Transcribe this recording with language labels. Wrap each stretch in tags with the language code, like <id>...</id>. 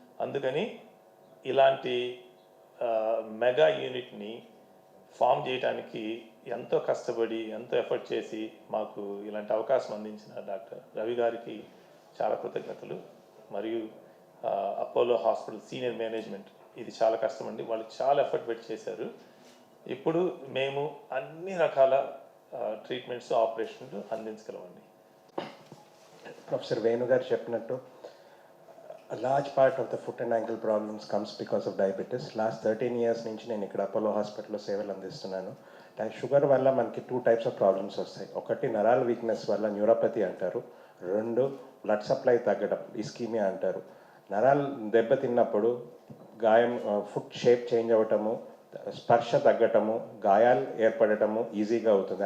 <te>అందుకని ఇలాంటి mega యూనిట్ని form చేయడానికి ఎంతో కష్టపడి ఎంతో ఎఫర్ట్ చేసి మాకు ఇలాంటి అవకాశం అందించిన డాక్టర్ రవి గారికి చాలా కృతజ్ఞతలు. మరియు అపోలో హాస్పిటల్ సీనియర్ మేనేజ్మెంట్, ఇది చాలా కష్టమండి, వాళ్ళు చాలా ఎఫర్ట్ పెట్టి చేశారు. ఇప్పుడు మేము అన్ని రకాల ట్రీట్మెంట్స్ ఆపరేషన్లు అందించగలమండి.</te> <en>professor Venu</en> <te>గారు చెప్పినట్టు</te> <en>a large part of the foot and ankle problems comes because of diabetes. Last 13 years</en> <te>నుంచి నేను ఇక్కడ అపోలో హాస్పిటల్లో సేవలు అందిస్తున్నాను. షుగర్ వల్ల మనకి</te> <en>2 types of problems</en> <te>వస్తాయి. ఒకటి నరాల వీక్నెస్ వల్ల న్యూరోపతి అంటారు, 2 బ్లడ్ సప్లై తగ్గడం ఇస్కీమియా అంటారు. నరాలు దెబ్బతిన్నప్పుడు గాయం ఫుట్ షేప్ చేంజ్ అవ్వటము, స్పర్శ తగ్గటము, గాయాలు ఏర్పడటము ఈజీగా అవుతుంది.</te>